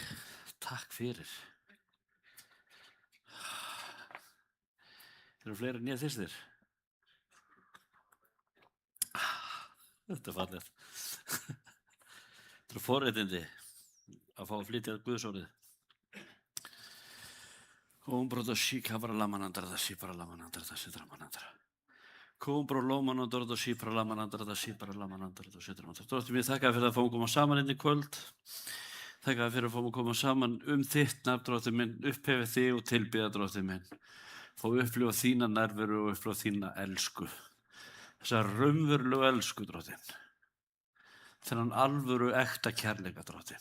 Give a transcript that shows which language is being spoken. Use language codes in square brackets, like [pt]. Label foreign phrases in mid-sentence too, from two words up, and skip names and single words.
[is] Takk fyrir. Eru fleiri en ég þyrstir? Þetta er fallegt. Þetta eru forréttindi að fá að flytja Guðsorðið. Kumbro shikavara lamanandra da shipara lamanandra da sidramanandra. Kumbro lomanandra da shipara lamanandra da shipara lamanandra da sidramanandra. Dróttir mér, þakka fyrir að fá að koma saman inn í kvöld. Þakka fyrir að fá að koma saman þitt nafn, dróttir minn, upphefið þig og tilbiða, dróttir minn. Fá að upplifa þína nærveru og upplifa þína elsku. Þessa raunverulegu elsku, dróttin. Þennan alvöru ekta kærleika, dróttin.